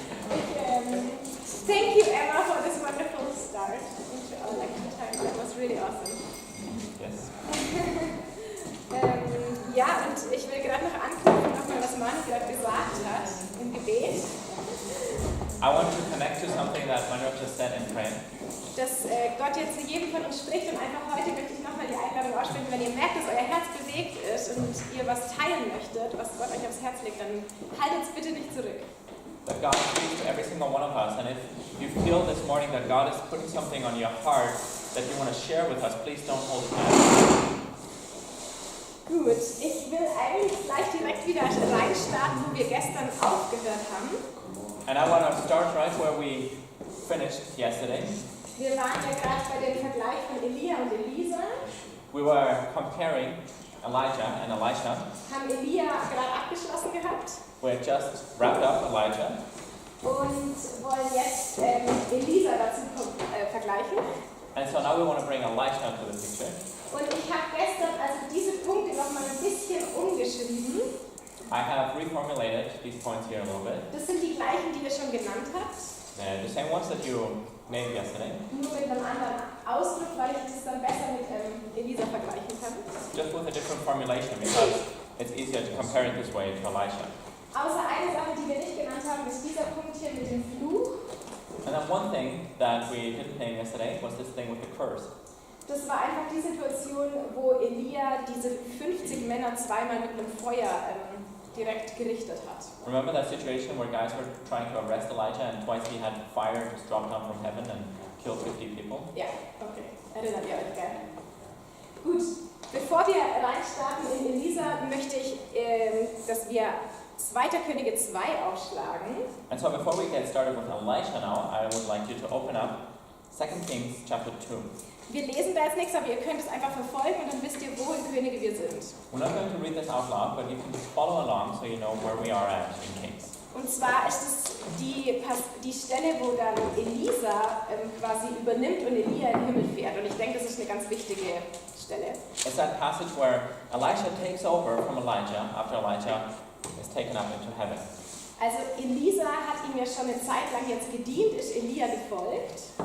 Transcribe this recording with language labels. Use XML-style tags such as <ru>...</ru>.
<en>Thank you, Emma, for this wonderful start into our lecture time. That was really awesome. Yes.</en> <de>Ja, und ich will gerade noch anknüpfen, was Manu gerade gesagt hat im Gebet.</de> <en>I want to connect to something that Manuel just said in prayer.</en> <de>Dass Gott jetzt zu jedem von uns spricht, und einfach heute möchte ich nochmal die Einladung aussprechen, wenn ihr merkt, dass euer Herz bewegt ist und ihr was teilen möchtet, was Gott euch aufs Herz legt, dann haltet es bitte nicht zurück.</de> <en>That God speaks to every single one of us, and if you feel this morning that God is putting something on your heart that you want to share with us, please don't hold it back.</en> <de>Gut, ich will eigentlich gleich direkt wieder reinstarten, wo wir gestern aufgehört haben.</de> <en>And I want to start right where we finished yesterday.</en> <de>Wir waren ja gerade bei dem Vergleich von Elia und Elisa.</de> <en>We were comparing Elijah and Elisha.</en> <de>Haben Elia gerade abgeschlossen gehabt.</de> <en>We had just wrapped up Elijah.</en> <de>Und wollen jetzt Elisa dazu vergleichen.</de> <en>And so now we want to bring Elisha into the picture.</en> <de>Und ich habe gestern also diese Punkte noch mal ein bisschen umgeschrieben.</de> <en>I have reformulated these points here a little bit.</en> <de>Das sind die gleichen, die ihr schon genannt habt.</de> <en>The same ones that you named yesterday.</en> <de>Nur mit einem anderen Ausdruck, weil ich das dann besser mit Elisa vergleichen kann.</de> <en>Just with a different formulation because it's easier to compare it this way to Elisha.</en> <de>Außer eine Sache, die wir nicht genannt haben, ist dieser Punkt hier mit dem Fluch.</de> <en>And then one thing that we didn't name yesterday was this thing with the curse.</en> <de>Das war einfach die Situation, wo Elia diese 50 Männer zweimal mit einem Feuer direkt gerichtet hat.</de> <en>Remember that situation where guys were trying to arrest Elijah and twice he had fire just drop down from heaven and kill 50 people?</en> <de>Ja, okay. Erinnert ihr euch gerne. Gut, bevor wir reinstarten in Elisa, möchte ich, dass wir 2. Könige 2 aufschlagen.</de> <en>And so before we get started with Elisha now, I would like you to open up 2 Kings chapter 2.</en> <de>Wir lesen da jetzt nichts, aber ihr könnt es einfach verfolgen und dann wisst ihr, wo in Könige wir sind.</de> <en>We're not going to read this out loud, but you can just follow along so you know where we are at in Kings.</en> <de>Und zwar ist es die Stelle, wo dann Elisa quasi übernimmt und Elia in den Himmel fährt. Und ich denke, das ist eine ganz wichtige Stelle.</de> <en>It's that passage where Elisha takes over from Elijah after Elijah is taken up into heaven.</en> <de>Also Elisa hat ihm ja schon eine Zeit lang jetzt gedient, ist Elia gefolgt.</de>